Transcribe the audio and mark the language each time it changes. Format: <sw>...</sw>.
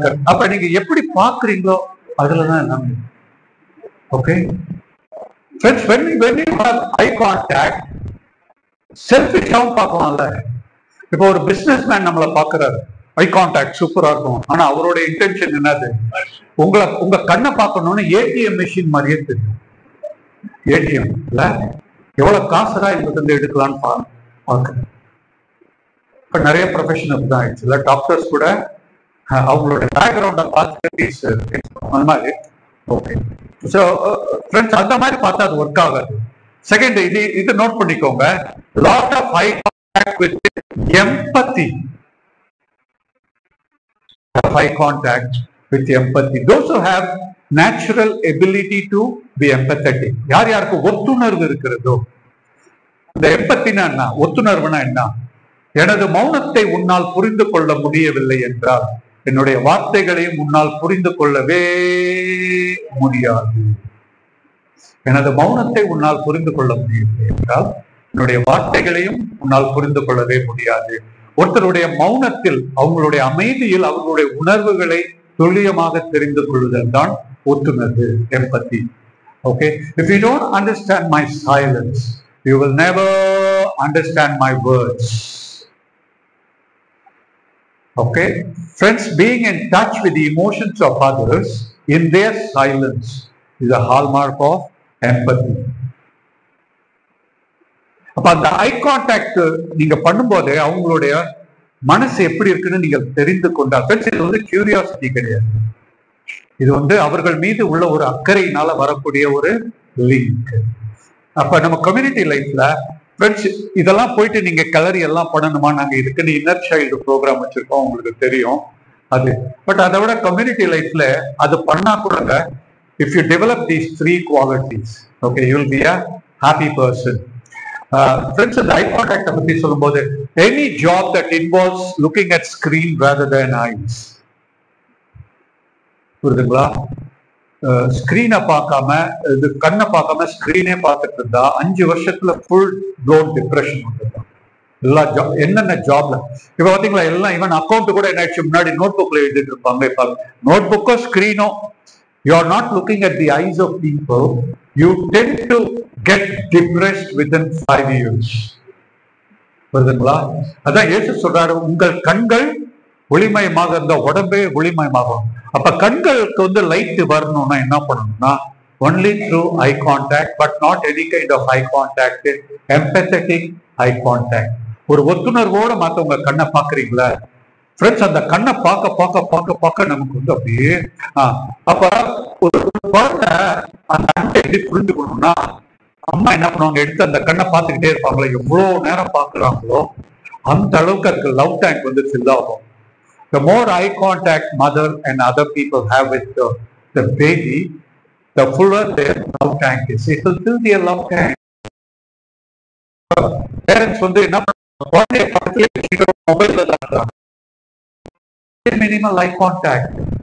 <ta>அப்ப நீங்க எப்படி பாக்குறீங்களோ அதுலதான் எல்லாமே.</ta> <en>okay, when you have eye contact,</en> <ta>செல்ஃபிஷாவும் பார்க்கலாம்ல. இப்போ ஒரு பிசினஸ் மேன் நம்மளை பாக்குறாரு, ஐ கான்டாக்ட் சூப்பரா இருக்கும், ஆனா அவரோட இன்டென்ஷன் என்னது, உங்க கண்ணை பார்க்கணும்னு ஏடிஎம் மெஷின் மாதிரியே தெரியும். ஏடிஎம் எவ்வளவு காசுடா இங்க எடுக்கலான்னு பார்க்கணும். இப்ப நிறைய ப்ரொஃபஷன் தான் ஆயிடுச்சு. டாக்டர்ஸ் கூட அவங்களோட பேக்ரவுண்டை பார்த்துட்டு அந்த மாதிரி. ஓகே, ஸோ ஃப்ரெண்ட்ஸ், அந்த மாதிரி பார்த்தா அது ஒர்க் ஆகாது.</ta> <en>second,</en> <ta>இது நோட் பண்ணிக்கோங்க,</ta> <en>Lot of eye contact with empathy. Eye contact with empathy. Those who have natural ability to be empathetic.</en> <ta>யார் யாருக்கு ஒத்துணர்வு இருக்கிறதோ, இந்த எம்பத்தினா என்ன, ஒத்துணர்வுனா என்ன, எனது மௌனத்தை உன்னால் புரிந்து கொள்ள முடியவில்லை என்றால் என்னுடைய வார்த்தைகளையும் உன்னால் புரிந்து கொள்ளவே முடியாது. எனது மௌனத்தை உன்னால் புரிந்து கொள்ள முடியவில்லை என்றால் என்னுடைய வார்த்தைகளையும் உன்னால் புரிந்து கொள்ளவே முடியாது. ஒருத்தருடைய மௌனத்தில், அவங்களுடைய அமைதியில் அவர்களுடைய உணர்வுகளை துல்லியமாக தெரிந்து கொள்ளுதல் தான் ஒத்துணர்வு, எம்பத்தி.</ta> <en>Okay, if you don't understand my silence, you will never understand my words. Okay, friends, being in touch with the emotions of others in their silence is a hallmark of empathy.</en> <ta>அப்ப அந்த eye contact நீங்க பண்ணும்போது அவங்களுடைய மனசு எப்படி இருக்குன்னு நீங்க தெரிந்து கொண்டால், இது கியூரியாசிட்டி கிடையாது, இது அவர்கள் மீது உள்ள ஒரு அக்கறையினால வரக்கூடிய ஒரு லிங்க். அப்ப நம்ம கம்யூனிட்டி லைஃப்ல ஃப்ரெண்ட்ஸ் இதெல்லாம் போயிட்டு நீங்க கலரி எல்லாம் பண்ணணுமா, நாங்க இதுக்குன்னு இன்னர் சைல்டு ப்ரோக்ராம் வச்சிருக்கோம், உங்களுக்கு தெரியும் அது.</ta> <en>but</en> <ta>அதை விட</ta> <en>community லைஃப்ல</en> <ta>அது பண்ணா கூட,</ta> <en>If you develop these 3 qualities, okay, you will be a happy person. Friends,</en> <ta>இந்த ஐ கான்டாக்ட் பத்தி சொல்லும்போது,</ta> <en>any job that involves looking at screen rather than eyes,</en> <ta>புரியுதுங்களா? ஸ்கிரீனை பார்க்காம, இது கண்ணை பார்க்காம ஸ்கிரீனே பார்த்துட்டு இருந்தா 5 வருஷத்துல ஃபுல் ப்ளோன் டிப்ரெஷன் வந்துடும். எல்லா என்னென்ன ஜாப்ல இப்ப பாத்தீங்களா, எல்லாம் ஈவன் அக்கௌண்ட் கூட என்ன ஆயிடுச்சு, முன்னாடி நோட் புக்ல எழுதிட்டு இருப்பாங்க, இப்ப note புக்கோ ஸ்கிரீனோ.</ta> <en>You are not looking at the eyes of people. You tend to get depressed within 5 years.</en> <ta>புரியுதுங்களா? அதான் இயேசு சொல்றாரு, உங்கள் கண்கள் ஒளிமயமாக இருந்த உடம்பே ஒளிமயமாகும். அப்ப கண்களுக்கு வந்து லைட் வரணும்னா என்ன பண்ணணும்னா,</ta> <en>only through eye contact, but not any kind of eye contact, empathetic eye contact.</en> <ta>ஒரு ஒத்துணர்வோட மத்தவங்க கண்ணை பாக்குறீங்களா ஃப்ரெண்ட்ஸ்? அந்த கண்ணை பார்க்க பார்க்க பார்க்க பார்க்க நமக்கு வந்து அப்படியே அப்ப ஒரு குழந்தை அந்த கண்ணை எப்படி புரிஞ்சுக்கணும்னா, அம்மா என்ன பண்ணுவாங்க, எடுத்து அந்த கண்ணை பார்த்துக்கிட்டே இருப்பாங்களோ, எவ்வளவு நேரம் பார்க்குறாங்களோ அந்த அளவுக்கு அதுக்கு லவ் டேங்க் வந்து ஃபில் ஆகும்.</ta> <en>The more eye contact mother and other people have with the baby, the fuller their love tank is. It will fill their love tank.</en> <ta>Parents வந்து என்ன குழந்தைய பக்கத்துல வச்சுக்கிற மொபைல்ல தான் இருக்காங்க.</ta> <en>Minimal eye contact.</en>